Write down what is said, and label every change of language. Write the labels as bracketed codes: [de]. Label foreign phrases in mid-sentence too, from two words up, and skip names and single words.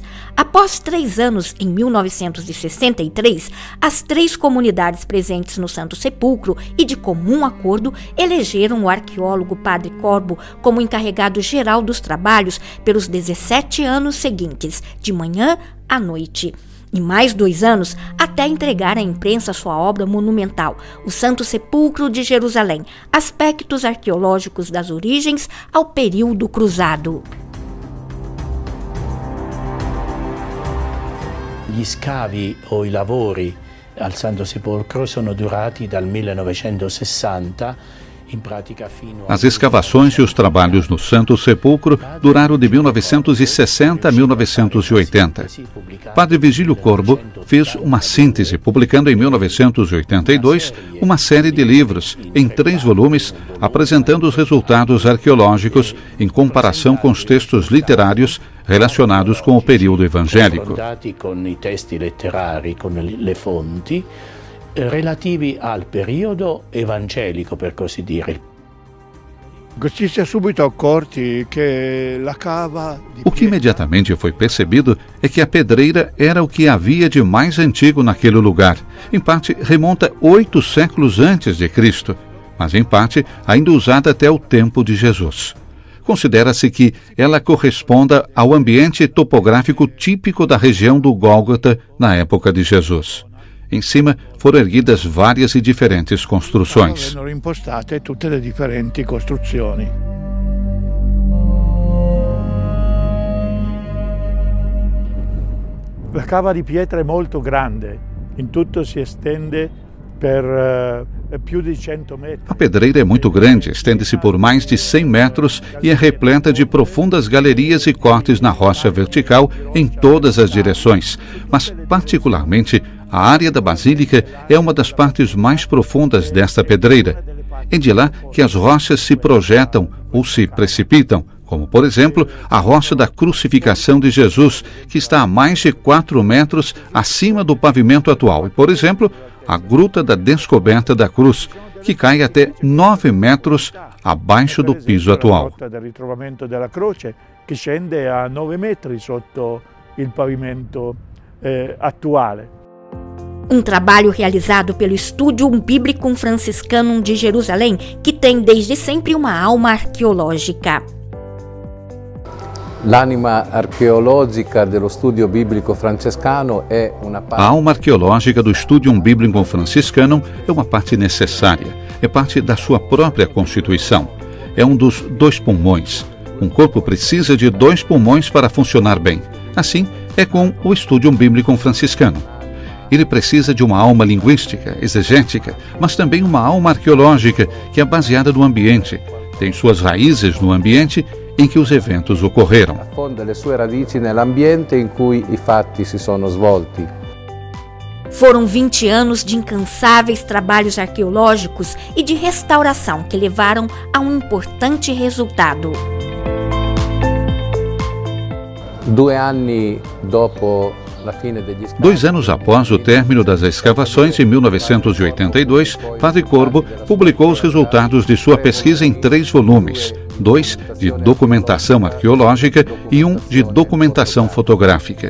[pt] Após 3 anos, em 1963, as 3 comunidades presentes no Santo Sepulcro e de comum acordo elegeram o arqueólogo Padre Corbo como encarregado geral dos trabalhos pelos 17 anos seguintes, de manhã à noite. E mais 2 anos até entregar à imprensa sua obra monumental, O Santo Sepulcro de Jerusalém, aspectos arqueológicos das origens ao período cruzado. [it] Gli scavi o i lavori al Santo Sepolcro sono durati dal 1960. [pt] As escavações e os trabalhos no Santo Sepulcro duraram de 1960 a 1980. Padre Vigílio Corbo fez uma síntese, publicando em 1982 uma série de livros, em 3 volumes, apresentando os resultados arqueológicos em comparação com os textos literários relacionados com o período evangélico. [it] Relativi al periodo evangelico, per così dire. [pt] O que imediatamente foi percebido é que a pedreira era o que havia de mais antigo naquele lugar. Em parte, remonta 8 séculos antes de Cristo, mas em parte ainda usada até o tempo de Jesus. Considera-se que ela corresponda ao ambiente topográfico típico da região do Gólgota na época de Jesus. Em cima foram erguidas várias e diferentes construções. [it] A cava di pietra è molto grande, in tutto si estende per più di 100 metri. [pt] A pedreira é muito grande, estende-se por mais de 100 metros e é repleta de profundas galerias e cortes na rocha vertical em todas as direções, mas particularmente a área da Basílica é uma das partes mais profundas desta pedreira. É de lá que as rochas se projetam ou se precipitam, como, por exemplo, a rocha da crucificação de Jesus, que está a mais de 4 metros acima do pavimento atual, e, por exemplo, a Gruta da Descoberta da Cruz, que cai até 9 metros abaixo do piso atual. A Gruta do [it] Ritrovamento della Croce, que scende a 9 metri sotto il pavimento attuale. [pt] Um trabalho realizado pelo Studium Biblicum Franciscanum de Jerusalém, que tem desde sempre uma alma arqueológica. [it] L'anima archeologica dello studio biblico francescano è una parte. [pt] A alma arqueológica do Studium Biblicum Franciscanum é uma parte necessária, é parte da sua própria constituição. É um dos 2 pulmões. Um corpo precisa de 2 pulmões para funcionar bem. Assim é com o Studium Biblicum Franciscanum. Ele precisa de uma alma linguística, exegética, mas também uma alma arqueológica que é baseada no ambiente, tem suas raízes no ambiente em que os eventos ocorreram. [it] Affonda le sue radici nell'ambiente in cui i fatti si sono svolti. [pt] Foram 20 anos de incansáveis trabalhos arqueológicos e de restauração que levaram a um importante resultado. 2 anos após o término das escavações, em 1982, Padre Corbo publicou os resultados de sua pesquisa em 3 volumes, 2 de documentação arqueológica e 1 de documentação fotográfica.